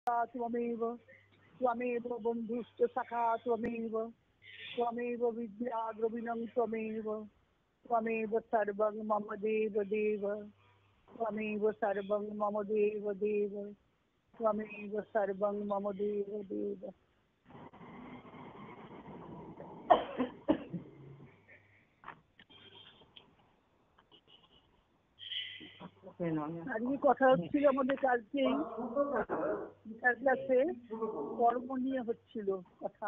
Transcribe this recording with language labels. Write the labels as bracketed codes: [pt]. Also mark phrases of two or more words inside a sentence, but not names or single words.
[sa] त्वमेव त्वमेव बन्धुश्च सखा त्वमेव त्वमेव विद्या द्रविणं त्वमेव त्वमेव सर्वं मम देव देव त्वमेव सर्वं मम देव देव त्वमेव सर्वं मम देव देव। [bn] আজকে কথা হচ্ছিল আমাদের কালকেই ক্লাসে কর্ম নিয়ে হচ্ছিল কথা।